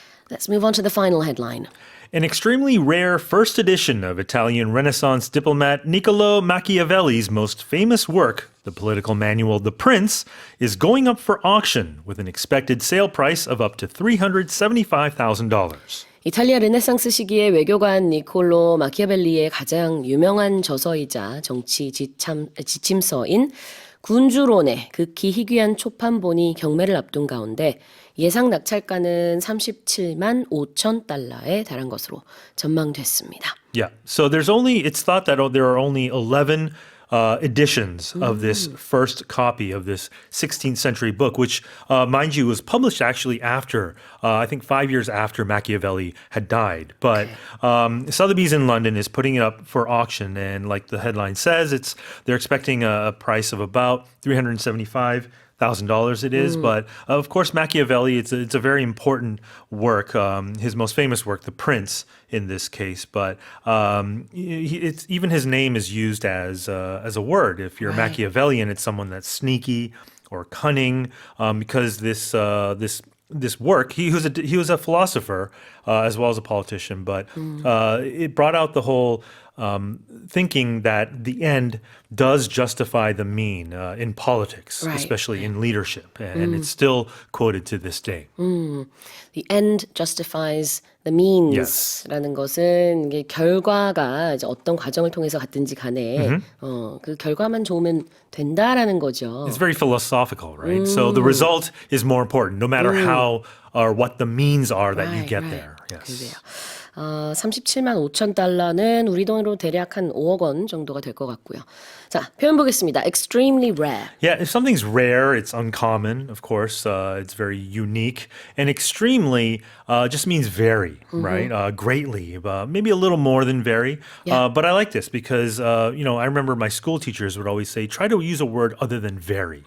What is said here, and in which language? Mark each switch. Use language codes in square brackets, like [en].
[en] Let's move on to the final headline. An extremely rare first edition of Italian Renaissance diplomat Niccolò Machiavelli's most famous work, the political manual The Prince, is going up for auction with an expected sale price of up to $375,000. [ko] 이탈리아 르네상스 시기의 외교관 니콜로 마키아벨리의 가장 유명한 저서이자 정치 지침서인 군주론의 극히 희귀한 초판본이 경매를 앞둔 가운데 예상 낙찰가는 37만 5천 달러에 달한 것으로 전망됐습니다. [en] Yeah. So it's thought that there are only 11 editions of this first copy of this 16th century book, which, mind you, was published actually after, I think 5 years after Machiavelli had died. But Sotheby's in London is putting it up for auction. And like the headline says, they're expecting a price of about $375,000 it is, but of course Machiavelli, it's a very important work, his most famous work, The Prince, in this case. But it's even his name is used as a word. If you're Machiavellian, it's someone that's sneaky or cunning, because this work, he was a philosopher as well as a politician, but it brought out the whole thinking that the end does justify the mean in politics, Right. especially in leadership, and it's still quoted to this day. The end justifies the means [ko] 라는 것은 이게 결과가 이제 어떤 과정을 통해서 갔든지 간에 그 결과만 좋으면 된다라는 거죠. [en] It's very philosophical, right? So the result is more important, no matter how or what the means are that you get there. Yes. [ko] 그래요. 37만 5천 달러는 우리 돈으로 대략 한 5억 원 정도가 될 것 같고요. 자, 표현 보겠습니다. Extremely rare. [en] Yeah, if something's rare, it's uncommon, of course. It's very unique. And extremely just means very, right? Greatly, maybe a little more than very. Yeah. But I like this because, I remember my school teachers would always say, try to use a word other than very.